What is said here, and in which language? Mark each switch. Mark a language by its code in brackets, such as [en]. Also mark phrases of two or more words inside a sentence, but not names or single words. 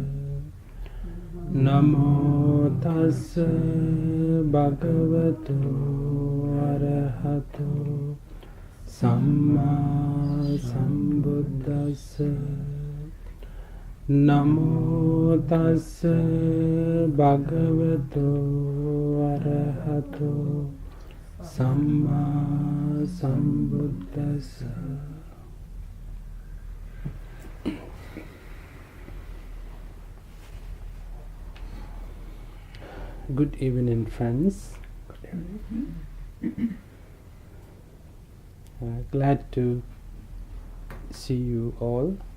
[pi] Namo tassa bhagavato arahato samma sambuddhassa. Namo tassa bhagavato arahato samma sambuddhassa. [en] Good evening, friends. Glad to see you all.